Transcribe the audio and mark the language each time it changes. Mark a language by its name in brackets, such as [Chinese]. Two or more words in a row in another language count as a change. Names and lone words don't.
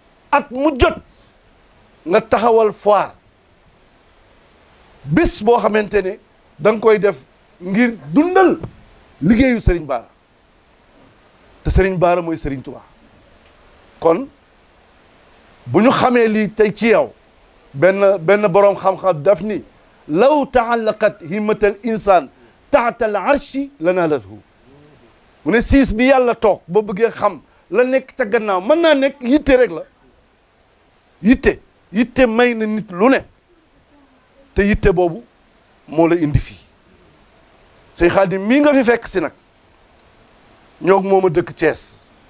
[Wolof] At mu jot nga taxawal foire. Bés boo xamante ne da nga koy def ngir dundal liggéeyu Serigne Bara. Te Serigne Bara mooy Serigne Touba. Kon bu ñu xamee lii tey ci yow, benn, benn boroom xam-xam daf ni, [Arabic] "لو تعلقت همة الإنسان تحت العرش لنالته." [Wolof] Mu ne siis bi Yàlla toog boo bëggee xam la nekk ca gannaaw, mën naa nekk yitte rek la. Yitte, yitte may na nit lu ne. Te yitte boobu moo la indi fii. Sëñ Xaadim mii nga fi fekk si nag, ñoo moom a dëkk Thiès.